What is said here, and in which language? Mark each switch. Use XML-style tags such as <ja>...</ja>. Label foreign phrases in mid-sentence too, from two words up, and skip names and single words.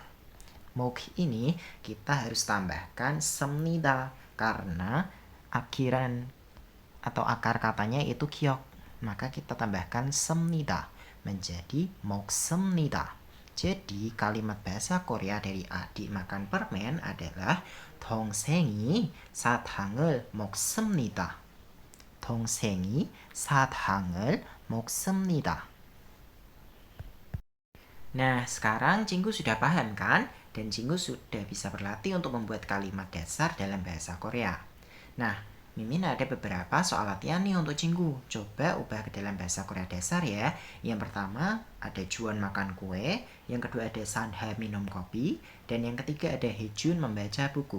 <id>먹 ini kita harus tambahkan 씁니다 karena akhiran atau akar katanya itu 기억. Maka kita tambahkan 씁니다 menjadi 먹습니다. Jadi kalimat bahasa Korea dari adik makan permen adalah</id> <ko>동생이 사탕을 먹습니다. 동생이 사탕을 먹습니다.</ko> <id>Nah, sekarang Cinggu sudah paham kan? Dan Cinggu sudah bisa berlatih untuk membuat kalimat dasar dalam bahasa Korea. Nah, Mimin ada beberapa soal latihan nih untuk Cinggu. Coba ubah ke dalam bahasa Korea dasar ya. Yang pertama ada Juan makan kue, yang kedua ada Sanha minum kopi, dan yang ketiga ada Hejun membaca buku.</id>